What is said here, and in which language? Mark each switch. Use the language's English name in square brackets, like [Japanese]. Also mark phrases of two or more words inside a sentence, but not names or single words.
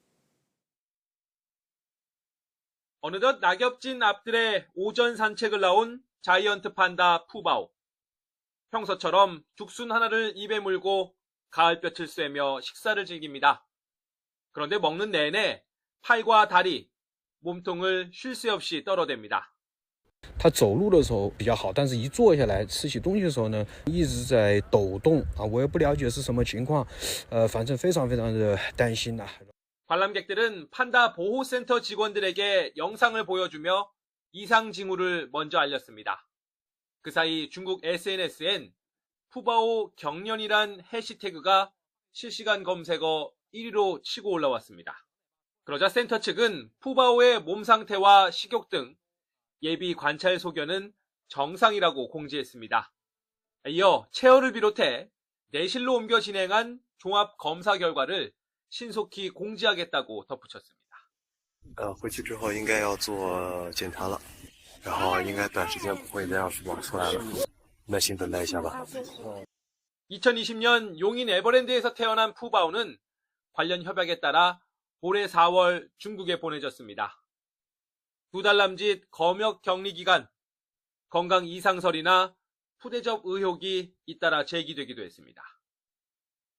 [Korean] 어느덧 낙엽진 앞들에 오전 산책을 나온 자이언트 판다 푸바오. 평소처럼 죽순 하나를 입에 물고 가을볕을 쐬며 식사를 즐깁니다. 그런데 먹는 내내 팔과 다리, 몸통을 쉴 새 없이 떨어댑니다. [Chinese] 他走路的时候比较好，但是一坐下来吃起东西的时候呢，一直在抖动啊，我也不了解是什么情况，反正非常的担心呐。 [Korean] 관람객들은 판다 보호센터 직원들에게 영상을 보여주며 이상 징후를 먼저 알렸습니다. 그 사이 중국 SNS엔 푸바오 경련이란 해시태그가 실시간 검색어 1위로 치고 올라왔습니다. 그러자 센터 측은 푸바오의 몸 상태와 식욕 등 예비 관찰 소견은 정상이라고 공지했습니다. 이어 체어를 비롯해 내실로 옮겨 진행한 종합 검사 결과를 신속히 공지하겠다고 덧붙였습니다. [Chinese] 回去之后应该要做检查了，然后应该短时间不会再让鼠王出来了，耐心等待一下吧。 [Korean] 2020년 용인 에버랜드에서 태어난 푸바오는 관련 협약에 따라 올해 4월 중국에 보내졌습니다. 2달 남짓 검역 격리 기간, 건강 이상설이나 푸대접 의혹이 잇따라 제기되기도 했습니다.